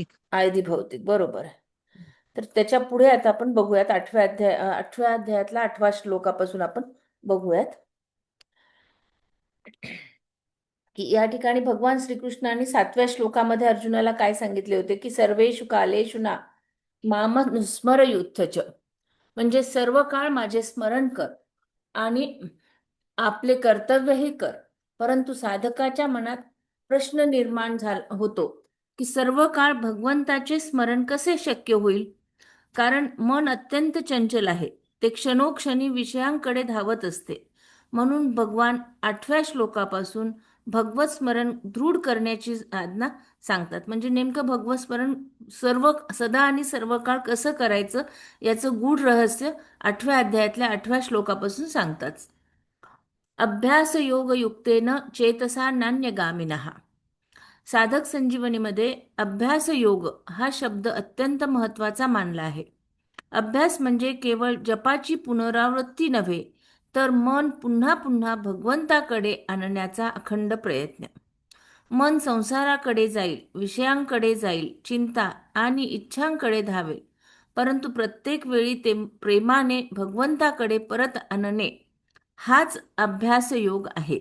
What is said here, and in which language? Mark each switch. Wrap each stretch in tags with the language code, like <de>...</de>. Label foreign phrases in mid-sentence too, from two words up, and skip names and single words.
<mr>आधी भौतिक. बरोबर आहे. तर त्याच्या पुढे आता आपण बघूयात 8व्या अध्यायातला 8व्या श्लोकापासून आपण बघूयात की या ठिकाणी भगवान श्रीकृष्णाने 7व्या श्लोकामध्ये अर्जुनाला काय सांगितले होते की</mr> <sa>सर्वेषु कालेषु ना माम स्मरयुत्थच,</sa> <mr>म्हणजे सर्व काळ माझे स्मरण कर आणि आपले कर्तव्यही कर. परंतु साधकाच्या मनात प्रश्न निर्माण होतो की सर्व काळ भगवंताचे स्मरण कसे शक्य होईल, कारण मन अत्यंत चंचल आहे, ते क्षणोक्षणी विषयांकडे धावत असते. म्हणून भगवान 8व्या श्लोकापासून भगवत स्मरण दृढ करण्याची आज्ञा सांगतात. म्हणजे नेमकं भगवत स्मरण सदा आणि सर्व काळ कसं करायचं याचं गूढ रहस्य 8व्या अध्यायातल्या 8व्या श्लोकापासून सांगतात.</mr> <sa>अभ्यास योग युक्तेन चेतसा नान्यगामिनः.</sa> <mr>साधक संजीवनीमध्ये अभ्यास योग हा शब्द अत्यंत महत्वाचा मानला आहे. अभ्यास म्हणजे केवळ जपाची पुनरावृत्ती नव्हे, तर मन पुन्हा पुन्हा भगवंताकडे आणण्याचा अखंड प्रयत्न. मन संसाराकडे जाईल, विषयांकडे जाईल, चिंता आणि इच्छांकडे धावेल, परंतु प्रत्येक वेळी ते प्रेमाने भगवंताकडे परत आणणे हाच अभ्यास योग आहे.</mr>